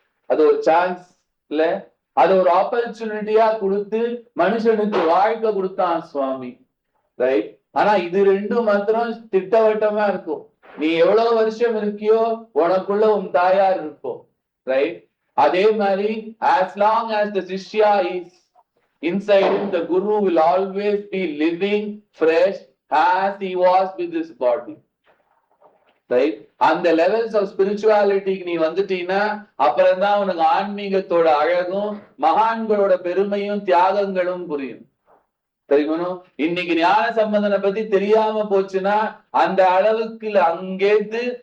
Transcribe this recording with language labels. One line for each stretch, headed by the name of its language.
Tamil: அது ஒரு சான்ஸ் இல்ல, அது ஒரு ஆப்பர்ச்சுனிட்டியா கொடுத்து மனுஷனுக்கு வாழ்க்கை கொடுத்தான் சுவாமி. ரைட். ஆனா இது 2 மாத்திரம் திட்டவட்டமா இருக்கும். நீ எவ்வளவு வருஷம் இருக்கியோ உனக்குள்ள உன் தாயார் இருக்கும்.
English: Right.
Tamil: அதே மாதிரி
English: as long as the Shishya is inside him, the Guru will always be living fresh as he was with his body. Right?
Tamil: அந்த லெவல்ஸ் ஆஃப் ஸ்பிரிச்சுவாலிட்டிக்கு நீ வந்துட்டீங்கன்னா அப்புறம் தான் உனக்கு ஆன்மீகத்தோட அழகும் மகான்களோட பெருமையும் தியாகங்களும் புரியும் தெரியுமா. இன்னைக்கு ஞான சம்பந்தனை பத்தி தெரியாம போச்சுன்னா அந்த அளவுக்கு அங்கேந்து